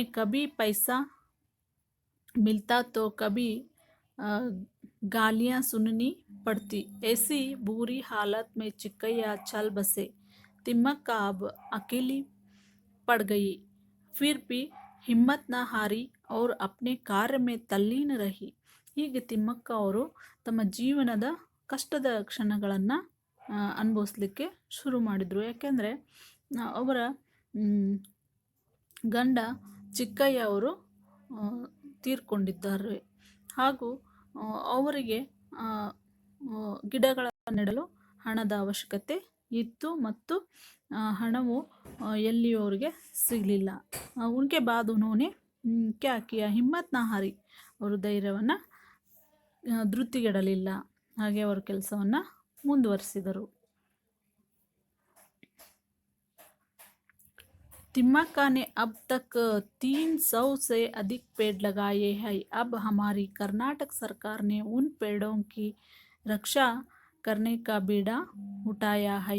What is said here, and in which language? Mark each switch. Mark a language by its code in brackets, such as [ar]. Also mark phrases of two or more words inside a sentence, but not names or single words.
[hi] उन्हें कभी पैसा मिलता तो कभी गालियाँ सुननी पड़ती। ऐसी बुरी हालत में चिक्कैया चल बसे। तिम्मक्का अब अकेली पड़ गई। फिर भी हिम्मत न हारी और अपने कार्य में तಲ್ಲೀನ रही. [kn] ಹೀಗೆ ತಿಮ್ಮಕ್ಕ ಅವರು ತಮ್ಮ ಜೀವನದ ಕಷ್ಟದ ಕ್ಷಣಗಳನ್ನು ಅನುಭವಿಸ್ಲಿಕ್ಕೆ ಶುರು ಮಾಡಿದರು. ಯಾಕೆಂದರೆ ಅವರ ಗಂಡ ಚಿಕ್ಕಯ್ಯ ಅವರು ತೀರ್ಕೊಂಡಿದ್ದಾರೆ ಹಾಗೂ ಅವರಿಗೆ ಗಿಡಗಳನ್ನು ನೆಡಲು ಹಣದ ಅವಶ್ಯಕತೆ ಇತ್ತು ಮತ್ತು ಹಣವು ಎಲ್ಲಿಯೂ ಅವರಿಗೆ ಸಿಗಲಿಲ್ಲ. [hi] उनके बाद उन्होंने क्या किया, हिम्मत ना हारी, [kn] ಅವರು ಧೈರ್ಯವನ್ನು ಧೃತಿಗೆಡಲಿಲ್ಲ. ಹಾಗೆ ಅವರು ಕೆಲಸವನ್ನು ಮುಂದುವರಿಸಿದರು. [hi] तिम्मक्का ने अब तक 300 से अधिक पेड़ लगाए हैं. अब हमारी कर्नाटक सरकार ने उन पेड़ों की रक्षा करने का बीड़ा उठाया है.